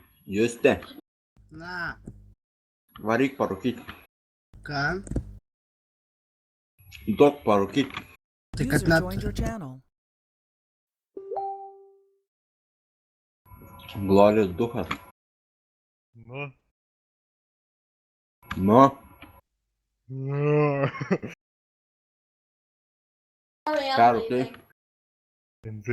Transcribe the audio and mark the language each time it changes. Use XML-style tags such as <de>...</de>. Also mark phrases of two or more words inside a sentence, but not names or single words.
<lt>Juste, Na, varyk parūkyt. ką? Duok parūkyt. Tai kad</lt> <en>User</en> <lt>net...</lt> <en>joined your channel.</en> <lt>Glorijos duchas. Nu. Nu, Nu. ką rūkai? Pensi.</lt>